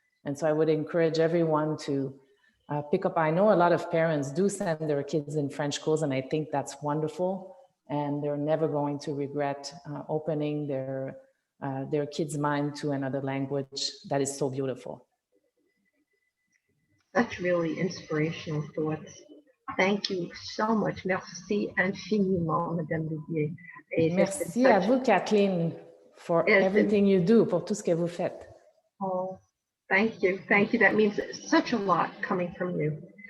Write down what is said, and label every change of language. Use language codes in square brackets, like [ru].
[en] And so I would encourage everyone to pick up. I know a lot of parents do send their kids in French schools, and I think that's wonderful. And they're never going to regret opening their kids' mind to another language that is so beautiful. That's really inspirational thoughts. Thank you so much. [fr] Merci infiniment, [en] Madame Loubier. [fr] Merci à vous, Kathleen, [en] for everything you do, [fr] pour tout ce que vous faites. [en] Oh, thank you. Thank you. That means such a lot coming from you.